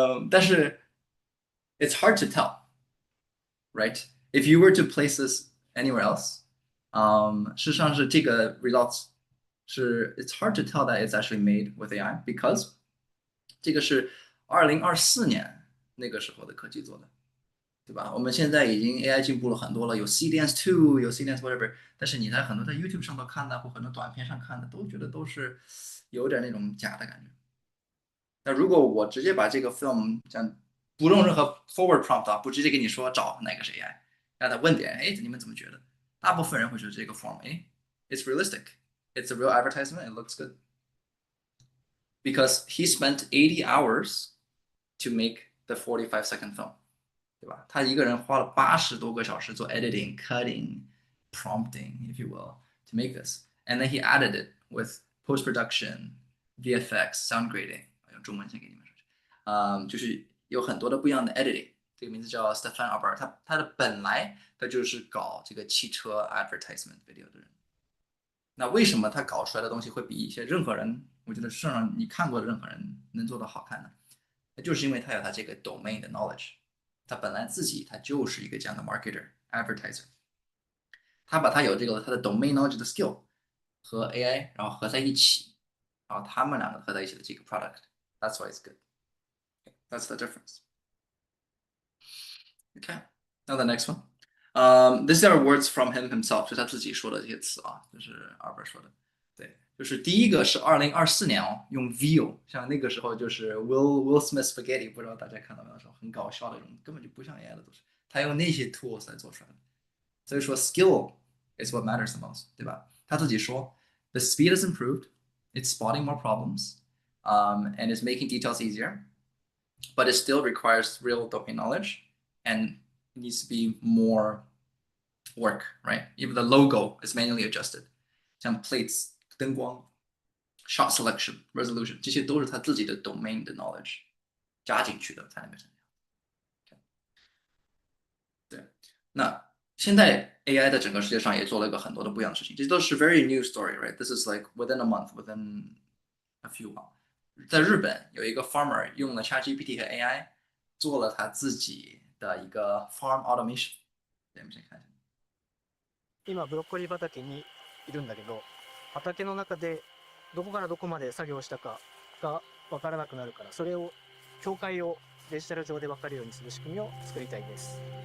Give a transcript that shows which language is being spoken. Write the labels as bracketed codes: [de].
[zh] 但是 [en] it's hard to tell, right? If you were to place this anywhere else, [zh] 事实上是这个 results 是 [en] it's hard to tell that it's actually made with AI because [zh] 这个是2024年那个时候的科技做的，对吧？我们现在已经 AI 进步了很多了，有 CDance Two，有 CDance whatever，但是你在很多在 YouTube 上头看的或很多短片上看的，都觉得都是有点那种假的感觉。那如果我直接把这个 film 讲不用任何 forward prompt 啊，不直接给你说找哪个是 AI，让他问点，哎，你们怎么觉得？大部分人会觉得这个 [en] form，哎，it's realistic，it's a real advertisement，it looks good。 Because he spent 80 hours to make the 45-second film， [zh] 对吧？他一个人花了80多个小时做 [en] editing、cutting、prompting, if you will, to make this, and then he added it with post production, VFX, sound grading。 [zh] 用中文先给你们说，就是有很多的不一样的 editing。这个名字叫 Stefan Albert，他的本来他就是搞这个汽车 advertisement video 的人。那为什么他搞出来的东西会比一些任何人，我觉得世上你看过的任何人能做得好看呢？那就是因为他有他这个 domain 的 knowledge，他本来自己他就是一个这样的 marketer advertiser，他把他有这个他的 domain knowledge 的 skill 和 AI 然后合在一起，然后他们两个合在一起的这个 product， [en] that's why it's good，that's the difference。 Okay, now the next one. These are words from him himself， [zh] 是他自己说的这些词啊，就是 Albert 说的。对，就是第一个是2024年哦，用 View，像那个时候就是 Will Smith Spaghetti，不知道大家看到没有？很搞笑的这种，根本就不像 AI 的都是，他用那些 tools 来做出来的。所以说 [en] skill is what matters the most， [zh] 对吧？他自己说 [en] The speed has improved, it's spotting more problems, and it's making details easier, but it still requires real domain knowledge and needs to be more work, right? Even the logo is manually adjusted， [zh] 像 plates、灯光、shot selection、resolution，这些都是他自己的 domain 的 knowledge 加进去的才能变成这样。对，那现在 AI 在整个世界上也做了一个很多的不一样的事情，这都是 [en] very new story, right? This is like within a month, within a few months。 [zh] 在日本有一个 farmer 用了 ChatGPT 和 AI 做了他自己的一个 farm automation。我们先看一下。 [ja] 今ブロッコリー畑にいるんだけど、畑の中でどこからどこまで作業したかが分からなくなるから、それを境界をデジタル上で分かるようにする仕組みを作りたいです。